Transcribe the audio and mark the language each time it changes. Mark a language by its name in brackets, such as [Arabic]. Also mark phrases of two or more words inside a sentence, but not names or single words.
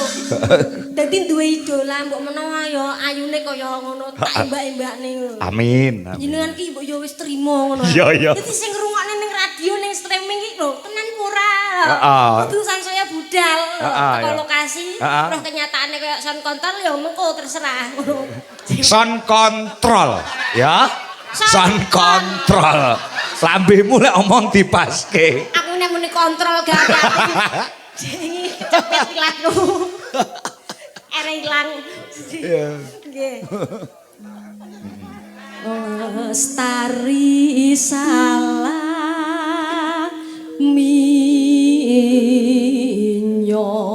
[Javanese] Dadi duwe idola mbok menawa ya ayune kaya ngono tak mbak-mbakne ngono. Amin. Jenengan ki mbok ya wis trimo ngono. Iya. Dadi sing ngrungokne ning radio ning streaming iki lho, tenan ora. Heeh. Kudu sansaya budal teko lokasi, Heeh. roh kenyataane kaya [English] sound control [Javanese] ya mengko terserah ngono. [English] Sound control, ya. Sound control. [Javanese] Lambemu lek omong dipaske. Aku nek muni kontrol gak apa. Jengi cepet ilang lho. Ere ilang. Nggih. Lestari salah minyo.